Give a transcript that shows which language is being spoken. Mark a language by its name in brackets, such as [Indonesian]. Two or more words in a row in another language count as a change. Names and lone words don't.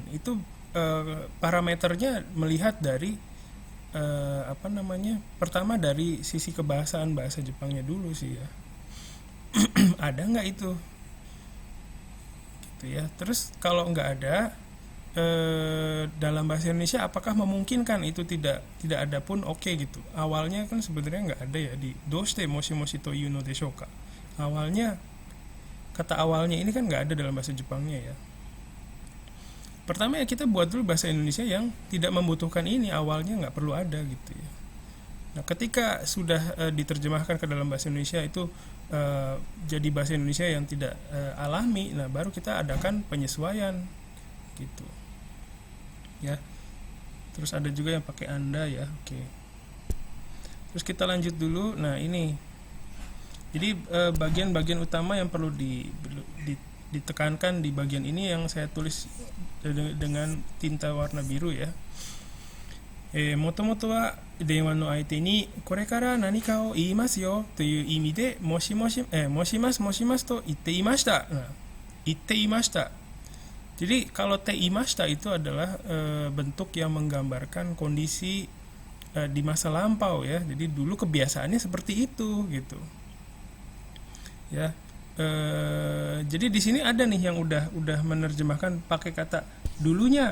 [Indonesian] Itu parameternya melihat dari pertama dari sisi kebahasaan bahasa Jepangnya dulu sih ya. Ada nggak itu gitu ya. Terus kalau nggak ada dalam bahasa Indonesia apakah memungkinkan itu tidak ada pun oke gitu. Awalnya kan sebenarnya nggak ada ya di [Japanese] どうしてもしもしと言うのでしょうか. [Indonesian] Awalnya kata awalnya ini kan nggak ada dalam bahasa Jepangnya ya. Pertama ya kita buat dulu bahasa Indonesia yang tidak membutuhkan ini, awalnya nggak perlu ada gitu ya. Nah ketika sudah diterjemahkan ke dalam bahasa Indonesia itu jadi bahasa Indonesia yang tidak alami, nah baru kita adakan penyesuaian gitu ya. Terus ada juga yang pakai anda ya, oke. Terus kita lanjut dulu. Nah ini jadi bagian-bagian utama yang perlu ditekankan di bagian ini yang saya tulis dengan tinta warna biru ya. [Japanese] 元々は電話の相手にこれから何かを言いますよという意味でもしもしと言っていました。言っていました。 [Indonesian] Jadi kalau [Japanese] ていました [Indonesian] itu adalah bentuk yang menggambarkan kondisi di masa lampau ya. Jadi dulu kebiasaannya seperti itu gitu. Ya. Jadi di sini ada nih yang udah menerjemahkan pakai kata dulunya.